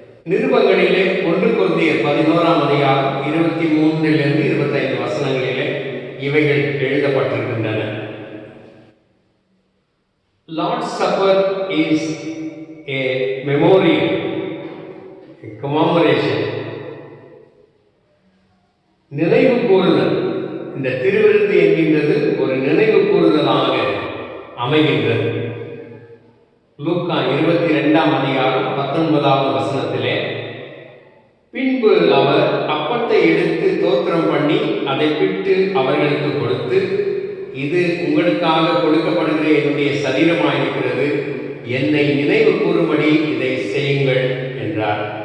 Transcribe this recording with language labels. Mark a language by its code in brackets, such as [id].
[ta] நிருபங்களிலே 1 கொரிந்தியர் 11 அதிகாரம் 23 25 வசனங்களிலே இவைகள் எழுதப்பட்டிருக்கின்றன. [en] Lord's Supper is a memorial, a commemoration. [ta] நினைவு கூறுதல். இந்த திருவிருந்து என்கின்றது ஒரு நினைவு கூறுதலாக அமைகின்றது. லூக்கா 22 அதிகாரம் 19 வசனத்திலே, பின்பு அவர் அப்பத்தை எடுத்து தோத்திரம் பண்ணி அதை பிட்டு அவர்களுக்கு கொடுத்து, இது உங்களுக்காக கொடுக்கப்படுகிற என்னுடைய சரீரமாயிருக்கிறது, என்னை நினைவு கூறும்படி இதை செய்யுங்கள் என்றார்.